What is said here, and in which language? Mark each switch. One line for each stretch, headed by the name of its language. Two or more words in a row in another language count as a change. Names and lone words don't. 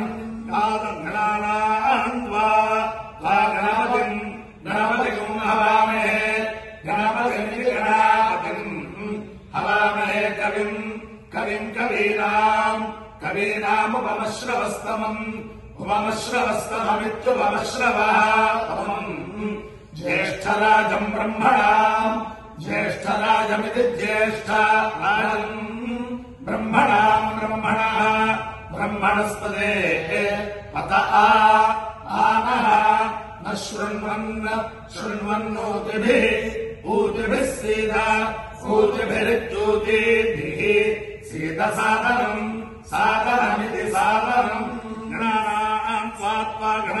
Sanskrit: గణానాం త్వా గణపతిం గణపతిం హవామహే గణపతిమితి గణాపతిం హవామహే కవిం కవీనాం కవీనాముపమశ్రవస్తమం ఉపమశ్రవస్తమమిత్యుపమశ్రవः ज्येष्ठराजं ब्रह्मणाम् ज्येष्ठराजमिति ज्येष्ठराजं ब्रह्मणाम् ब्रह्मणः ब्रह्मणस्पदे पत आनः न शृण्वन्नोतिभिः ऊतिभिः सीद ऊतिभिरित्यूतिभिः सीदसादनम् सादनमिति सादनम् गणानाम् त्वा